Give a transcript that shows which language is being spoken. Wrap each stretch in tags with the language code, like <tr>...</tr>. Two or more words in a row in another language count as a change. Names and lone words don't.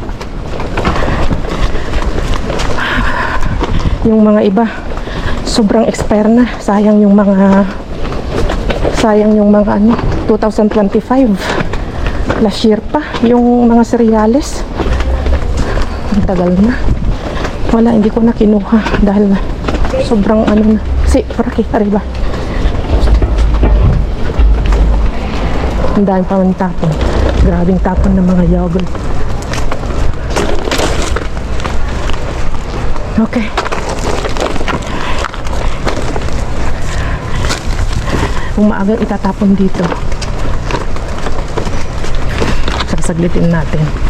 <tl>Yung mga iba sobrang expire na. Sayang yung mga ano 2025 last year pa yung mga cereales. Ang tagal na. Wala, hindi ko na kinuha dahil sobrang ano na.</tl> <es>Por aquí, arriba.</es> <tl>Ang dami pa man tapon. Grabing tapon ng mga yogurt. Okay. Kung maagang itatapon dito, sasaglitin natin.</tl>